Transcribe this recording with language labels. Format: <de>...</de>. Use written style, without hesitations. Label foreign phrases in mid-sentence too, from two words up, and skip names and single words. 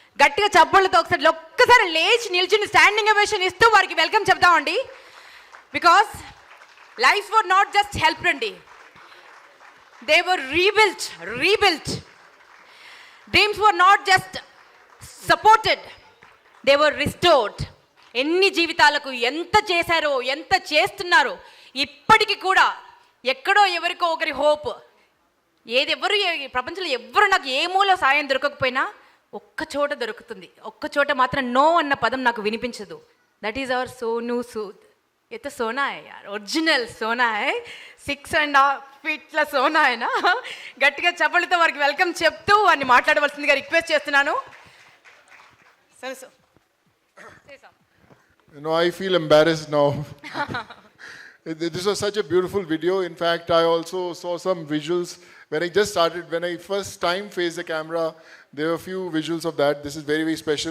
<te>గట్టిగా చప్పళ్ళతో ఒక్కసారి లేచి నిల్చుని</te> <en>standing ovation</en> <te>ఇస్తూ వారికి వెల్కమ్ చెప్తామండి.</te> <en>because life were not just help అండి, they were rebuilt. dreams were not just supported, they were restored.</en> <te>ఎన్ని జీవితాలకు ఎంత చేశారో, ఎంత చేస్తున్నారో, ఇప్పటికీ కూడా ఎక్కడో ఎవరికో ఒకరి హోప్. ఎవరు ప్రపంచంలో ఎవరు నాకు ఏ మూల సాయం దొరకకపోయినా ఒక్క చోట దొరుకుతుంది. ఒక్క చోట మాత్రం నో అన్న పదం నాకు వినిపించదు.</te> <en>that is our Sonu Sood.</en> <hi>ये तो सोना है यार, ओरिजिनल सोना है.</hi> <te>6.5 feet సోనా అయినా గట్టిగా చప్పలతో వారికి వెల్కమ్ చెప్తూ వారిని మాట్లాడవలసిందిగా రిక్వెస్ట్ చేస్తున్నాను.</te> <en>I feel embarrassed now. This was such a beautiful video. In fact, I also saw some visuals when I just started. When I first time faced the camera, there were a few visuals of that. This is very, very special.</en>